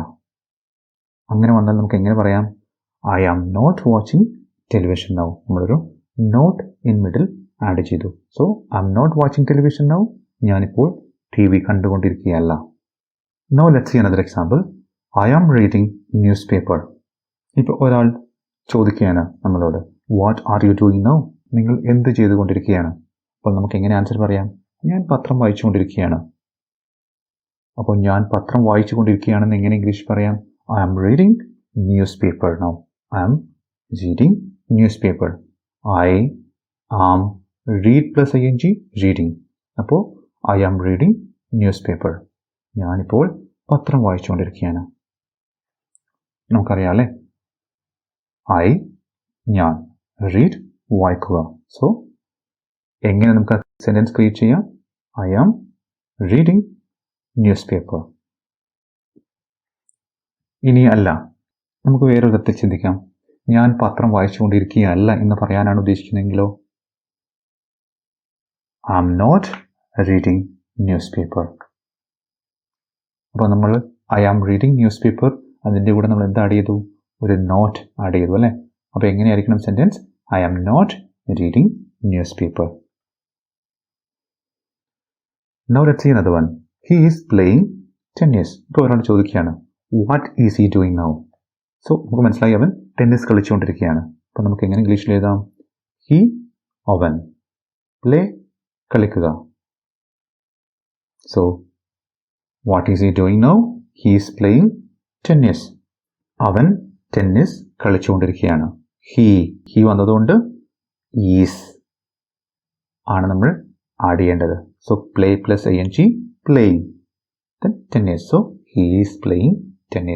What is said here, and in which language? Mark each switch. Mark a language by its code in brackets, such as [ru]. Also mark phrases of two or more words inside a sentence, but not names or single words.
[ml] അങ്ങനെ വന്നാൽ നമുക്ക് എങ്ങനെ പറയാം? [en] I am not watching television now. നമ്മളൊരു not in middle add ചെയ്തു. So I am not watching television now. [ml] ഞാനിപ്പോൾ TV കണ്ടുകൊണ്ടിരിക്കുകയല്ല. [en] Now let's see another example. I am reading news paper. [ml] ഇപ്പോൾ ഒരാൾ ചോദിക്കുകയാണ് നമ്മളോട്, [en] What are you doing now? [ml] നിങ്ങൾ എന്ത് ചെയ്തുകൊണ്ടിരിക്കുകയാണ്? അപ്പോൾ നമുക്ക് എങ്ങനെ ആൻസർ പറയാം? ഞാൻ പത്രം വായിച്ചുകൊണ്ടിരിക്കുകയാണ്. അപ്പോൾ ഞാൻ പത്രം വായിച്ചുകൊണ്ടിരിക്കുകയാണെന്ന് എങ്ങനെ ഇംഗ്ലീഷ് പറയാം? [en] I am reading newspaper now. I am reading newspaper. I am read plus ING, reading. അപ്പോൾ I am reading newspaper. [ml] ഞാനിപ്പോൾ പത്രം വായിച്ചുകൊണ്ടിരിക്കുകയാണ്. നമുക്കറിയാം അല്ലേ? ഞാൻ, റീഡ് വായിക്കുക. സോ എങ്ങനെ നമുക്ക് [en] sentence create [ml] ചെയ്യാം? [en] I am reading newspaper. [ml] ഇനി അല്ല, നമുക്ക് വേറൊരു തരത്തിൽ ചിന്തിക്കാം. ഞാൻ പത്രം വായിച്ചുകൊണ്ടിരിക്കുകയല്ല എന്ന് പറയാനാണ് ഉദ്ദേശിക്കുന്നതെങ്കിലോ? [en] I am not reading news paper. [ml] അപ്പോൾ നമ്മൾ [en] I am reading news paper, [ml] അതിൻ്റെ കൂടെ നമ്മൾ എന്ത് ആഡ് ചെയ്തു? ഒരു നോട്ട് ആഡ് ചെയ്തു അല്ലേ? അപ്പോൾ എങ്ങനെയായിരിക്കണം സെൻറ്റൻസ്? [en] I am not reading news paper. Now let's see another one. He is playing tennis. [ml] ഇപ്പോൾ ഒരാൾ ചോദിക്കുകയാണ്, [en] What is he doing now? [ml] സോ നമുക്ക് മനസ്സിലായി, അവൻ ടെന്നീസ് കളിച്ചുകൊണ്ടിരിക്കുകയാണ്. അപ്പോൾ നമുക്ക് എങ്ങനെ ഇംഗ്ലീഷിൽ എഴുതാം? ഹി, അവൻ, പ്ലേ, കളിക്കുക. [en] So what is he doing now? He is playing tennis. [ml] അവൻ ടെന്നീസ് കളിച്ചുകൊണ്ടിരിക്കുകയാണ്. ഹി വന്നതുകൊണ്ട് ഈസ് ആണ് നമ്മൾ ആഡ് ചെയ്യേണ്ടത്. [en] So play plus ING, playing, then tennis. So he is playing tennis.